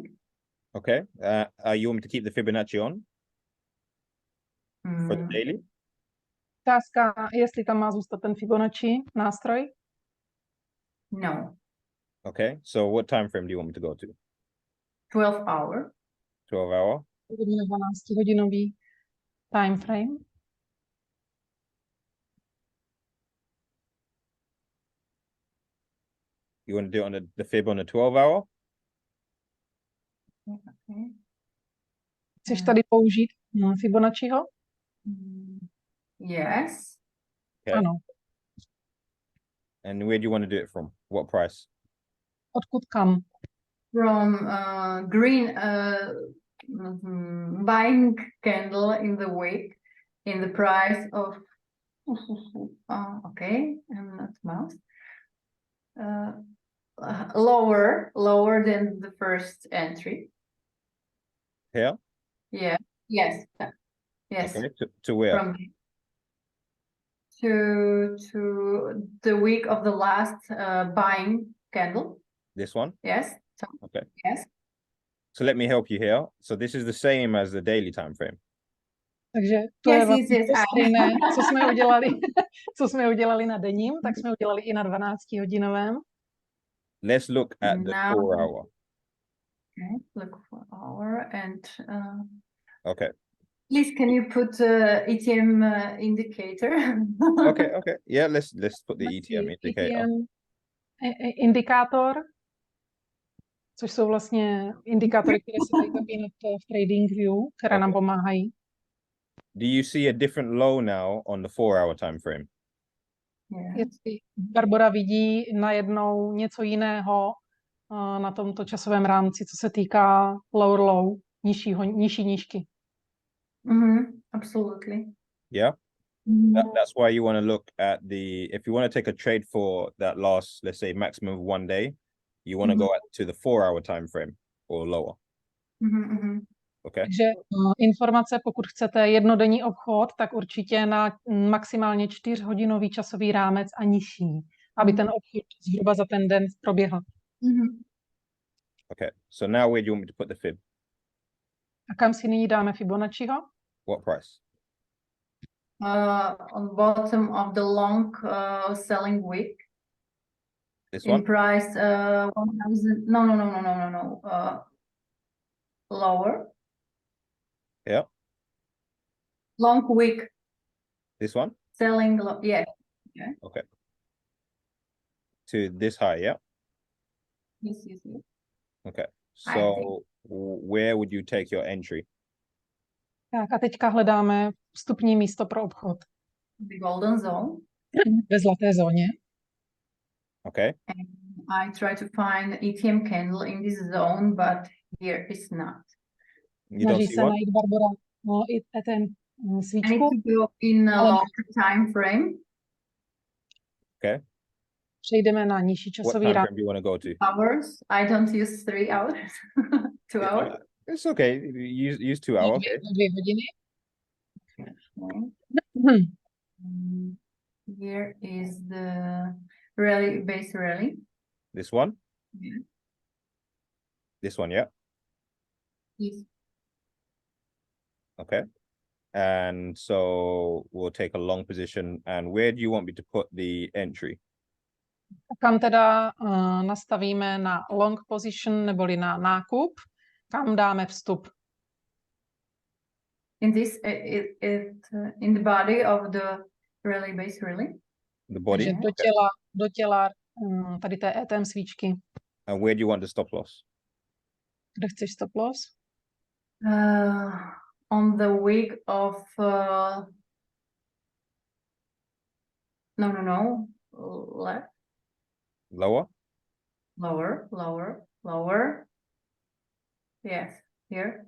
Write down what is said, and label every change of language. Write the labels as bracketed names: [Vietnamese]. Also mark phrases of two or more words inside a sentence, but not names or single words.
[English] Okay. You want me to keep the Fibonacci on for the Mm, daily? [Czech] Otázka, jestli tam má zůstat ten Fibonacci nástroj. [English] no, Okay. So what time frame do you want me to go to? 12 hour. 12 hour? [Czech] Budeme 12-hodinový [English] time frame. You want to do it on the fib on the 12 hour? Okay. [Czech] Chceš tady použít Fibonacciho? [English] Mm, yes. Okay. [Czech] Ano. [English] And where do you want to do it from? What price? [Czech] Odkud kam? [English] From green buying candle in the wick in the price of okay, I'm not mouse. Lower than the first entry. Here? Yeah. Yes. Yes. Okay. To where? From to the week of the last buying candle. This one? Yes. So, Okay. yes. So let me help you here. So this is the same as the daily time frame. [Czech] Takže to je [English] Yes, [Czech] vlastně [English] yes, [Czech] to [English] yes. [Czech] stejné, co jsme udělali na denním, tak jsme udělali i na 12-hodinovém. [English] Let's look at the Now- 4 hour. Okay. Look for hour and Okay. please can you put ETM indicator? Okay. Okay. Yeah. Let's put the ETM indicator. [Czech] ETM indikátor, což jsou vlastně indikátory, které se dají zapínat v TradingView, které nám [English] Okay. [Czech] pomáhají. [English] Do you see a different low now on the 4 hour time frame? Yeah. [Czech] Jestli Barbora vidí najednou něco jiného na tomto časovém rámci, co se týká [English] lower low, [Czech] nižší nížky. [English] Absolutely. Yeah. That's why you want to look at if you want to take a trade for that last, let's say maximum of 1 day, you want to go to the 4 hour time frame or lower. Okay. [Czech] Takže informace, pokud chcete jednodenní obchod, tak určitě na maximálně 4-hodinový časový rámec a nižší, aby ten obchod zhruba za ten den proběhl. [English] Okay. So now where do you want me to put the fib? [Czech] A kam si nyní dáme Fibonacciho? [English] What price? On bottom of the long selling week This in one? price 1000. No. Lower. Yeah. Long week This one? selling. Yeah. To this high, yeah? Yes. Okay. I So where would you take your entry? [Czech] Tak a teďka hledáme vstupní místo pro obchod [English] The golden zone. [Czech] ve zlaté zóně. [English] Okay. And I try to find ETM candle in this zone, but here it's not. You don't [Czech] Snaží [English] see [Czech] se [English] one? [Czech] najít Barbara i ten [English] I need [Czech] svíčku. [English] to go in a longer time frame. Okay. [Czech] Přejdeme na nižší [English] What [Czech] časový [English] time [Czech] rámec. [English] frame do you want to go to? Hours. I don't use 3 hours. 2 Yeah, hours. It's okay. Use 2 hour. Okay. [Czech] 2 hodiny. [English] Okay. Here is the base rally. This one? Yeah. This one, yeah. Yes. Okay. And so we'll take a long position. And where do you want me to put the entry? [Czech] Kam teda nastavíme na [English] long position [Czech] neboli na nákup, kam dáme vstup. [English] In this, in the body of the rally base rally. The body? [Czech] Takže [English] Okay. [Czech] do těla tady té ETM svíčky. [English] And where do you want the stop loss? [Czech] Kde chceš [English] stop loss? On the week of no left, Lower? lower. Yes, here.